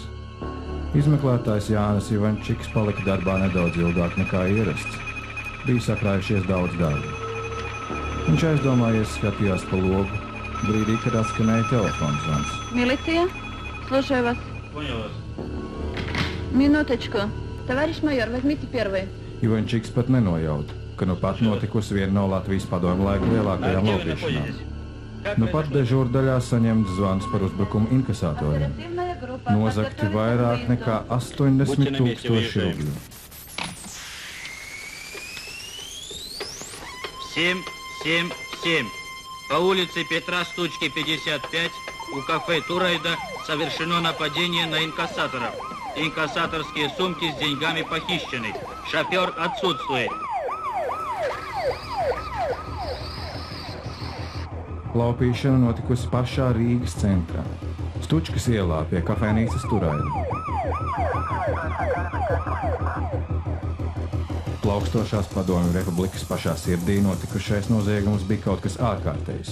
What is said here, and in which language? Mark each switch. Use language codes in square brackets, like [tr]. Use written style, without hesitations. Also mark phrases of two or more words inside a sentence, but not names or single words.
[lv] Izmeklētājs Jānis Ivančiks palika darbā nedaudz ilgāk nekā ierasts. Bija sakrājušies daudz darba. Viņš aizdomājies, skatījās pa logu, brīdī, kad atskanēja telefons zvans. Milicija? [ru] Слушаю вас. Понял вас. Minūtečku. Товарищ майор, возьмите первый. [lv] Ivančiks pat nenojauta, ka nu pat notikusi viena no Latvijas padomju laika lielākajām laupīšanām. Nu pat dežūrdaļā saņemts zvans par uzbrukumu inkasatoriem. Nozagti vairāk nekā 80 000 rubļu. [ru] 777. По улице Петра Стучки, 55, у кафе Турайда совершено нападение на инкассаторов. Инкассаторские сумки с деньгами похищены. Шофер отсутствует. [lv] Laupīšana notikusi pašā Rīgas centrā, Stučkas ielā pie kafejnīcas Turaida. Plaukstošās Padomju Republikas pašā sirdī notikušais noziegums bija kaut kas ārkārtējs.